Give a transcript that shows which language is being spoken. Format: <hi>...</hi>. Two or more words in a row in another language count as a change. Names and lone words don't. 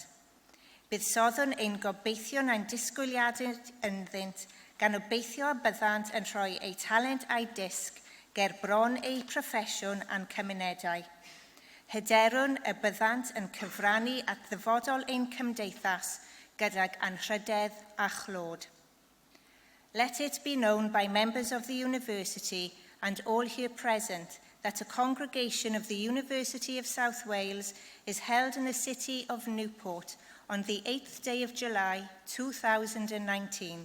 <cy>Buddsodwn ein gobeithio'n ein disgwyliadau ynddynt gan obeithio a byddant yn rhoi ei talent a'i disg ger bron ei proffesiwn a'n cymunedau. Hyderwn y byddant yn cyfrannu at ddyfodol ein cymdeithas gydag anrhydedd a chlod.</cy> <en>Let it be known by members of the University and all here present that a congregation of the University of South Wales is held in the city of Newport on the 8th day of July 2019.</en>